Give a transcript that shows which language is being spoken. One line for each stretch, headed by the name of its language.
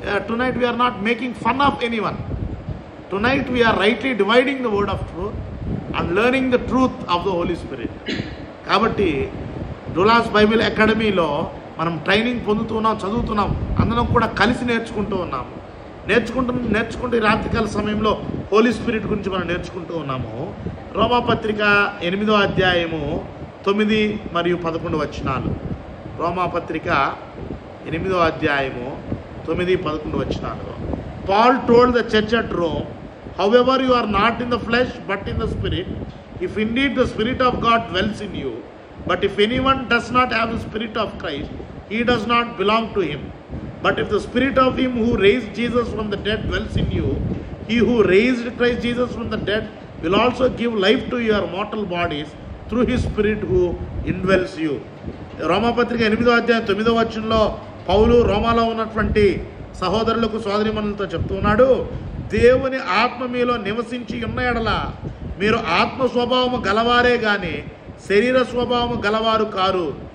English: Tonight we are not making fun of anyone. Tonight we are rightly dividing the word of truth and learning the truth of the Holy Spirit.
Telugu: కాబట్టి డూలాస్ Bible అకాడమీలో మనం training పొందుతున్నాం, చదువుతున్నాం. అందరం కూడా కలిసి నేర్చుకుంటూ ఉన్నాము. నేర్చుకుంటూ ఈ రాత్రికాల సమయంలో హోలీ స్పిరిట్ గురించి మనం నేర్చుకుంటూ ఉన్నాము. రోమాపత్రిక 8వ అధ్యాయము 9 మరియు 11 వచనాలు. రోమాపత్రిక 8వ అధ్యాయము 9, 11 వచనాలు.
English: Paul told the church at Rome, however you are not in the flesh but in the spirit, if indeed the Spirit of God dwells in you. But if anyone does not have the Spirit of Christ, he does not belong to him. But if the Spirit of him who raised Jesus from the dead dwells in you, he who raised Christ Jesus from the dead will also give life to your mortal bodies through his Spirit who indwells you.
Telugu: రోమాపత్రిక 8వ అధ్యాయం 9వ వచనంలో పౌలు రోమాలో ఉన్నటువంటి సహోదరులకు సోదరీమణులతో చెప్తూ ఉన్నాడు, దేవుని ఆత్మ మీలో నివసించి ఉన్న ఎడల మీరు ఆత్మ స్వభావము గలవారే గాని శరీర స్వభావము గలవారు కారు.